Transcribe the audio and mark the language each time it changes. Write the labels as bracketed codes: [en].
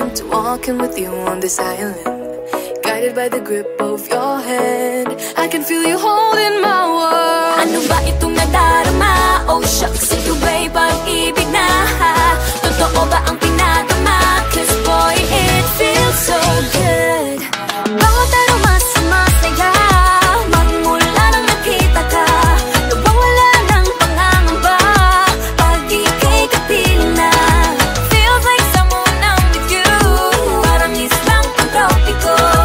[en] walking with you on this island, guided by the grip of your hand. I can feel you holding my world. [tl] Ano ba itong nadarama? [en] Oh shucks, [tl] ito ba'y pag-ibig na? Totoo ba ang pinagama? [en] Cause boy, it feels so good. [tl] Bawat araw mas masaya, magmula nang nakita ka, nawawala ng pangangamba pag ika'y kapiling na. [en] Feels like someone I'm with you, [tl] parang islang pantropiko.